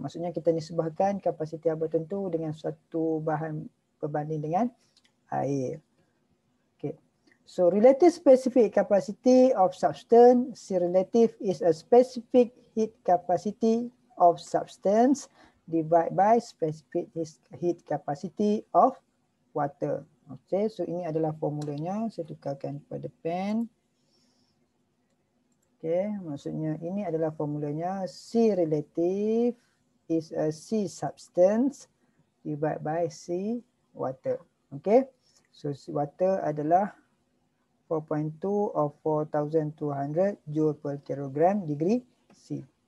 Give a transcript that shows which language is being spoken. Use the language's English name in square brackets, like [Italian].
[Malay] Maksudnya kita nisbahkan kapasiti apa tertentu dengan suatu bahan berbanding dengan air. Okay. [English] So relative specific capacity of substance, C relative is a specific heat capacity of substance divided by specific heat capacity of water. [Malay] Okay, so ini adalah formulanya. Saya tukarkan kepada pen. Okay, maksudnya ini adalah formulanya. [English] C relative is a C substance divided by C water. Okay, so water adalah 4.2 or 4,200 joule per kilogram degree C.